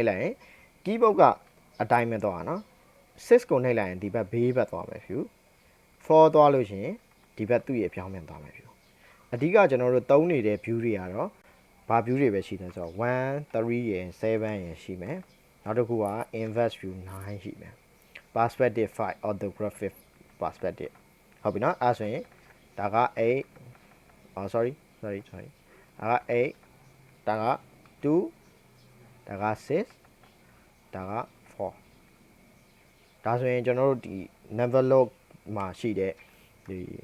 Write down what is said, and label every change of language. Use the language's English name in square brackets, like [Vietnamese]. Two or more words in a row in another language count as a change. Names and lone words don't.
[Burmese] လိုက်ရင် keyboard ကအတိုင်းပဲသွားတာနော်6ကိုနှိပ်လိုက်ရင်ဒီဘက်ဘေးဘက်သွားမယ် view 4သွားလို့ရှိရင်ဒီဘက်သူ့ ရဲ့ပြောင်းမြန်သွားမယ် view အဓိကကျွန်တော်တို့သုံးနေတဲ့ view တွေကတော့ဘာ view တွေပဲရှိတယ်ဆိုတော့1 3ရယ်7ရယ်ရှိမယ်နောက်တစ်ခုက [English] inverse view [Burmese] 9ရှိမယ် perspective 5 [English] orthographic perspective [Burmese] ဟုတ်ပြီနော်အဲ့ဆိုရင်ဒါက8 sorry ဒါက8ဒါက2ဒါက6ဒါက4ဒါဆိုရင်ကျွန်တော်တို့ဒီ [English] number log [Burmese] မှာရှိတဲ့ဒီ